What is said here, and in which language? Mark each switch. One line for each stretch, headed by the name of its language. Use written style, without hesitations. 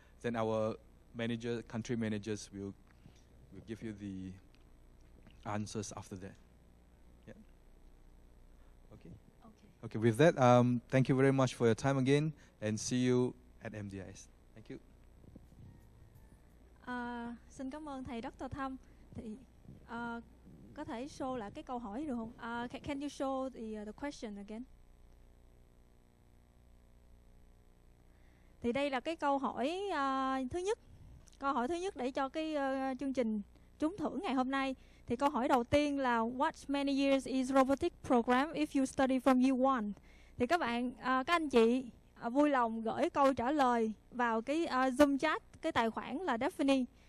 English: Then our country managers will give you the answers after that. Yeah. Okay. Okay. With that, thank you very much for your time again, and see you at MDIS. Thank you.
Vietnamese: Xin cảm ơn thầy Dr. Thâm. Thì có thể show lại cái câu hỏi được không?
English: Can you show the question again?
Vietnamese: Thì đây là cái câu hỏi thứ nhất. Câu hỏi thứ nhất để cho cái chương trình trúng thưởng ngày hôm nay. Thì câu hỏi đầu tiên là what many years is robotic program if you study from year 1? Thì các anh chị vui lòng gửi câu trả lời vào cái Zoom chat, cái tài khoản là Daphne.